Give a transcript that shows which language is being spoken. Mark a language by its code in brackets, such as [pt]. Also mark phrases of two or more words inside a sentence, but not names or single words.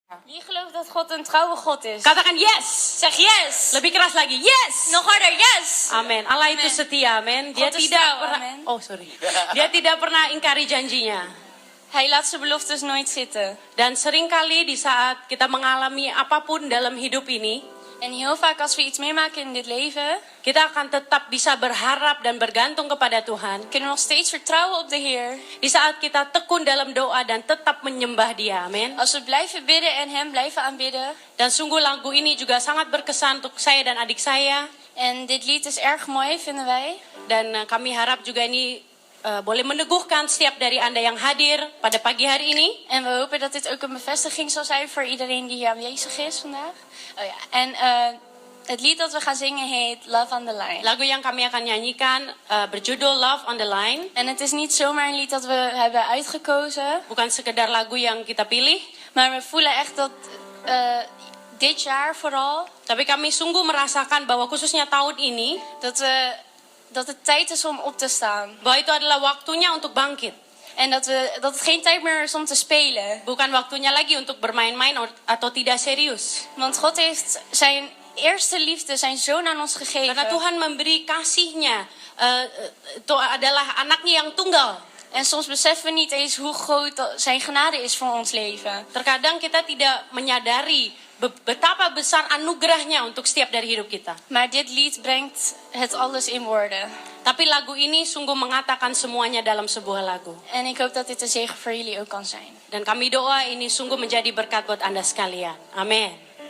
[nl] Wie gelooft dat God een trouwe God is? [id] Katakan yes. [nl] Zeg yes. [id] Lebih keras lagi. Yes. [nl] Nog harder, yes. [id] Amin. Allah itu Amen. setia, amin. Dia [nl] God is [id] tidak [nl] trouw, [id] pernah [nl] amen. Oh, sorry. [id] Dia tidak pernah ingkari janjinya. [nl] Hij laat zijn beloftes nooit zitten. [id] Dan seringkali di saat kita mengalami apapun dalam hidup ini, [nl] En heel vaak als we iets meemaken in dit leven, [id] kita akan tetap bisa berharap dan bergantung kepada Tuhan. [nl] kunnen we nog steeds vertrouwen op de Heer. [id] Di saat kita tekun dalam doa dan tetap menyembah Dia, amin. [nl] Als we blijven bidden en Hem blijven aanbidden. [id] Dan sungguh lagu ini juga sangat berkesan untuk saya dan adik saya. [nl] En dit lied is erg mooi, vinden wij. [id] Dan kami harap juga ini boleh meneguhkan setiap dari Anda yang hadir pada pagi hari ini. [nl] En we hopen dat dit ook een bevestiging zal zijn voor iedereen die hier aanwezig is vandaag. Oh ja. En het lied dat we gaan zingen heet Love on the Line. [id] Lagu yang kami akan nyanyikan berjudul Love on the Line. [nl] En het is niet zomaar een lied dat we hebben uitgekozen. [id] Bukan sekedar lagu yang kita pilih. [nl] Maar we voelen echt dat dit jaar vooral. [id] Tapi kami sungguh merasakan bahwa khususnya tahun ini. [nl] Dat het tijd is om op te staan. [id] Bahwa itu adalah waktunya untuk bangkit. [nl] En dat het geen tijd meer is om te spelen. [id] Bukan waktunya lagi untuk bermain-main atau tidak serius. [nl] Want God heeft zijn eerste liefde, zijn zoon aan ons gegeven. [id] Karena Tuhan memberi kasihnya. Itu adalah anaknya yang tunggal. [nl] En soms beseffen we niet eens hoe groot zijn genade is voor ons leven. [id] Terkadang kita tidak menyadari betapa besar anugerahnya untuk setiap dari hidup kita. [nl] Maar dit lied brengt het alles in woorden. [id] Tapi lagu ini sungguh mengatakan semuanya dalam sebuah lagu. [nl] En ik hoop dat dit een zegen voor jullie ook kan zijn. [id] Dan kami doa ini sungguh menjadi berkat buat Anda sekalian. Amin.